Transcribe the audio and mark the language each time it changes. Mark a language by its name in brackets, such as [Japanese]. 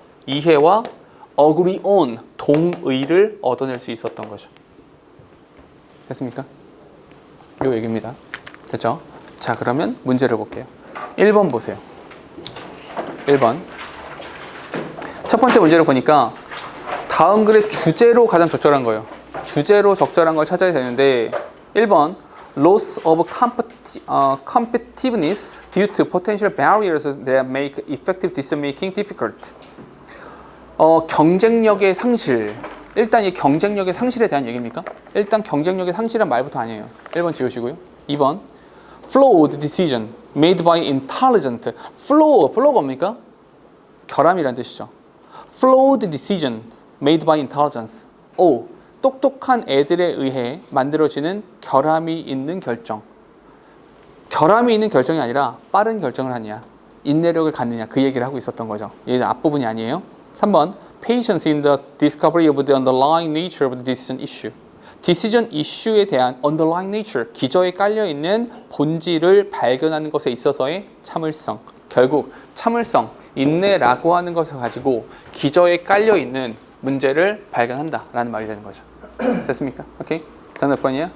[Korean] 이해와 [English] agree on, [Korean] 동의를 얻어낼 수 있었던 거죠. 됐습니까? 요 얘기입니다. 됐죠? 자, 그러면 문제를 볼게요. 1번 보세요. 1번. 첫 번째 문제를 보니까 다음 글의 주제로 가장 적절한 거예요. 주제로 적절한 걸 찾아야 되는데 [English] 1번 loss of competitiveness due to potential barriers that make effective decision making difficult. [Korean] 경쟁력의 상실. 일단 이 경쟁력의 상실에 대한 얘기입니까? 일단 경쟁력의 상실은 말부터 아니에요. 1번 지우시고요. [English] 2번 flawed decision made by intelligent. [Korean] flaw가 뭡니까? 결함이라는 뜻이죠. [English] flawed decision made by intelligence. [Korean] 똑똑한 애들에 의해 만들어지는 결함이 있는 결정. 결함이 있는 결정이 아니라 빠른 결정을 하느냐, 인내력을 갖느냐, 그 얘기를 하고 있었던 거죠. 얘 앞부분이 아니에요. [English] 3번 Patience in the discovery of the underlying nature of the decision issue. [Korean] 디시전 이슈에 대한 [English] underlying nature, [Korean] 기저에 깔려있는 본질을 발견하는 것에 있어서의 참을성. 결국 참을성, 인내라고 하는 것을 가지고 기저에 깔려있는 문제를 발견한다라는 말이 되는 거죠. 됐습니까? 오케이. 정답 몇 번이에요?